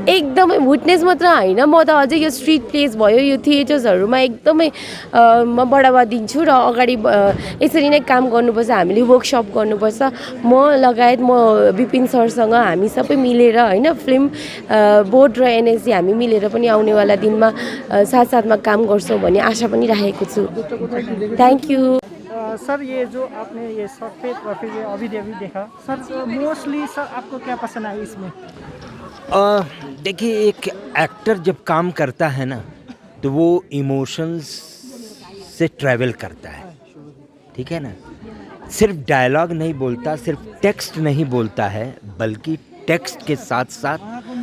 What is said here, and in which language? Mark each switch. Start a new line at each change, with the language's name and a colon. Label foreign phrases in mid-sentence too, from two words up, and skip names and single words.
Nepali: एकदमै विटनेस मात्र होइन, म त अझै यो
English: street place
Nepali: भयो यो थिएटर्सहरूमा एकदमै म बढावा दिन्छु र अगाडि यसरी नै काम गर्नुपर्छ, हामीले वर्कसप गर्नुपर्छ। म लगायत म विपिन सरसँग हामी सबै मिलेर होइन,
English: film board
Nepali: र एनएसडी हामी मिलेर पनि आउनेवाला दिनमा साथसाथमा काम गर्छौँ भन्ने आशा पनि राखेको छु।
English: thank you सर।
Hindi: ये जो आपने ये सफेद और फिर ये अभी देखा सर, मोस्टली सर आपको क्या पसंद आया इसमें? देखिए एक एक्टर जब काम करता है ना तो वो इमोशंस से ट्रैवल करता है, ठीक है ना, सिर्फ डायलॉग नहीं बोलता, सिर्फ टेक्स्ट नहीं बोलता है, बल्कि टेक्स्ट के साथ साथ